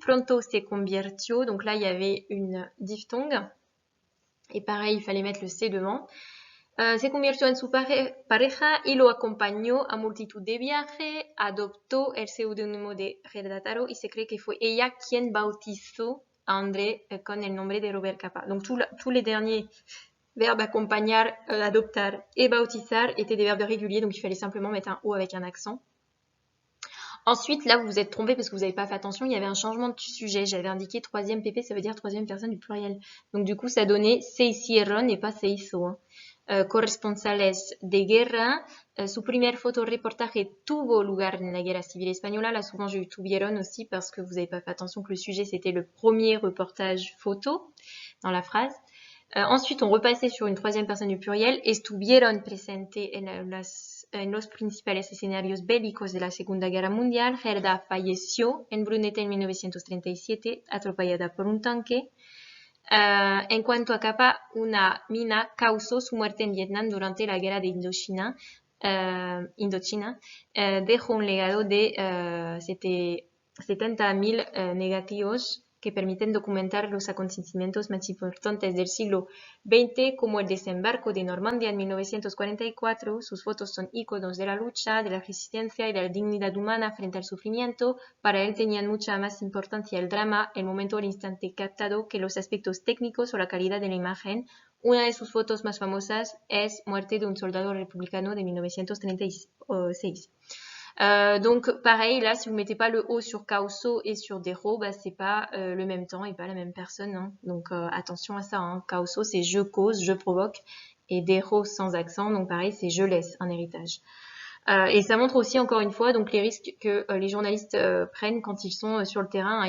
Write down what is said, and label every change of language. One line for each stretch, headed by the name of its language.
Spanish: Pronto se convirtió,
French: donc là il y avait une diphtongue. Et pareil, il fallait mettre le C devant.
Spanish: Se convirtió en su pareja y lo acompañó a multitud de viajes, adoptó el seudónimo de Redataro y se cree que fue ella quien bautizó a André con el nombre de Robert Capa.
French: Donc tous les derniers verbes accompagnar, adoptar et bautizar étaient des verbes réguliers, donc il fallait simplement mettre un O avec un accent. Ensuite, là, vous vous êtes trompé parce que vous n'avez pas fait attention, il y avait un changement de sujet. J'avais indiqué troisième PP, ça veut dire troisième personne du pluriel. Donc du coup, ça donnait se hicieron et pas se hizo.
Spanish: Hein. Corresponsales de guerra. Su primer fotoreportaje tuvo lugar en la guerra civil española.
French: Là, souvent, j'ai eu tuvieron aussi parce que vous n'avez pas fait attention que le sujet, c'était le premier reportage photo dans la phrase. Ensuite, on repassait sur une troisième personne du pluriel.
Spanish: Estuvieron presentes en los principales escenarios bélicos de la Segunda Guerra Mundial. Gerda falleció en Brunete en 1937, atropellada por un tanque. En cuanto a Capa, una mina causó su muerte en Vietnam durante la guerra de Indochina. Dejó un legado de 70.000 negativos que permiten documentar los acontecimientos más importantes del siglo XX, como el desembarco de Normandía en 1944. Sus fotos son íconos de la lucha, de la resistencia y de la dignidad humana frente al sufrimiento. Para él tenían mucha más importancia el drama, el momento o el instante captado que los aspectos técnicos o la calidad de la imagen. Una de sus fotos más famosas es Muerte de un soldado republicano de 1936.
French: Donc pareil, là, si vous mettez pas le O sur causo et sur dero, bah, c'est pas le même temps et pas la même personne. Hein. Donc attention à ça. Hein. Causo, c'est je cause, je provoque. Et dero sans accent, donc pareil, c'est je laisse un héritage. Et ça montre aussi, encore une fois, donc les risques que les journalistes prennent quand ils sont sur le terrain. Hein.